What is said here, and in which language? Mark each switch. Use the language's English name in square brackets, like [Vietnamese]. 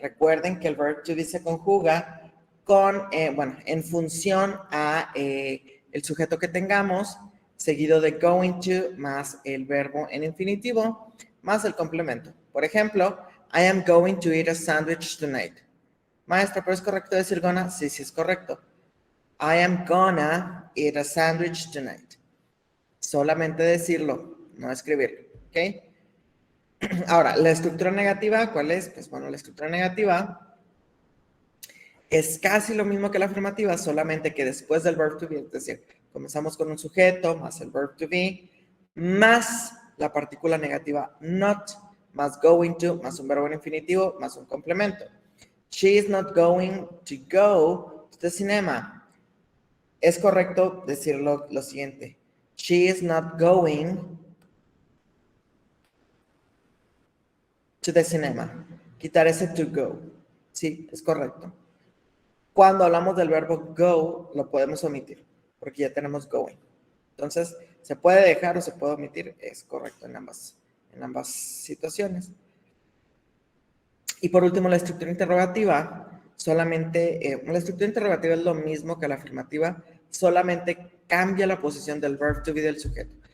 [Spanish] Recuerden que el verb to be se conjuga con, en función a el sujeto que tengamos, seguido de going to, más el verbo en infinitivo, más el complemento. Por ejemplo, [English] I am going to eat a sandwich tonight. [Spanish] Maestra, ¿pero es correcto decir gonna? Sí, sí es correcto. [English] I am gonna eat a sandwich tonight. [Spanish] Solamente decirlo, no escribirlo, ¿ok? Ahora, la estructura negativa, ¿cuál es? Pues bueno, la estructura negativa es casi lo mismo que la afirmativa, solamente que después del verb to be, es decir, comenzamos con un sujeto, más el verb to be, más la partícula negativa not, más going to, más un verbo en infinitivo, más un complemento. [English] She is not going to go to the cinema. [Spanish] Es correcto decirlo lo siguiente. [English] She is not going to the cinema. [Spanish] Quitar ese to go. Sí, es correcto. Cuando hablamos del verbo go, lo podemos omitir, porque ya tenemos going. Entonces, se puede dejar o se puede omitir. Es correcto en ambas situaciones. Y por último, la estructura interrogativa, solamente, la estructura interrogativa es lo mismo que la afirmativa, solamente cambia la posición del verb to be del sujeto.